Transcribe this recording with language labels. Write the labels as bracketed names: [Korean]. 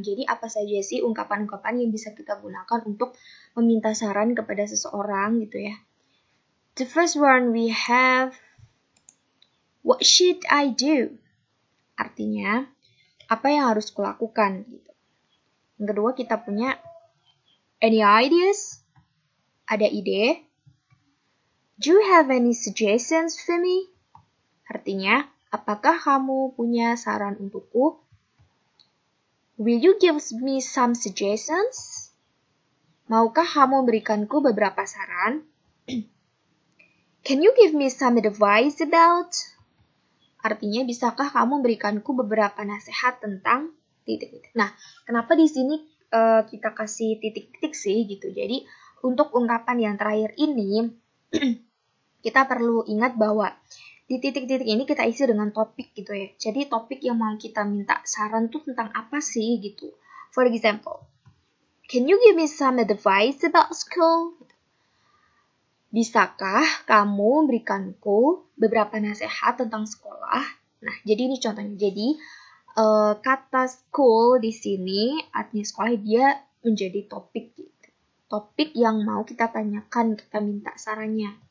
[Indonesian] Jadi, apa saja sih ungkapan-ungkapan yang bisa kita gunakan untuk meminta saran kepada seseorang gitu ya. [English] The first one we have, what should I do? [Indonesian] Artinya, apa yang harus kulakukan gitu. Yang kedua kita punya [English] any ideas? [Indonesian] Ada ide? [English] Do you have any suggestions for me? [Indonesian] Artinya, apakah kamu punya saran untukku? [English] Will you give me some suggestions? [Indonesian] Maukah kamu memberikanku beberapa saran? [English] Can you give me some advice about? [Indonesian] Artinya, bisakah kamu memberikanku beberapa nasihat tentang titik-titik. Nah, kenapa di sini kita kasih titik-titik sih gitu. Jadi, untuk ungkapan yang terakhir ini, kita perlu ingat bahwa di titik-titik ini kita isi dengan topik gitu ya. Jadi, topik yang mau kita minta saran tuh tentang apa sih gitu. [English] For example, can you give me some advice about school? [Indonesian] Bisakah kamu memberikanku beberapa nasihat tentang sekolah? Nah, jadi ini contohnya. Jadi, kata school di sini artinya sekolah, dia menjadi topik gitu. Topik yang mau kita tanyakan, kita minta sarannya.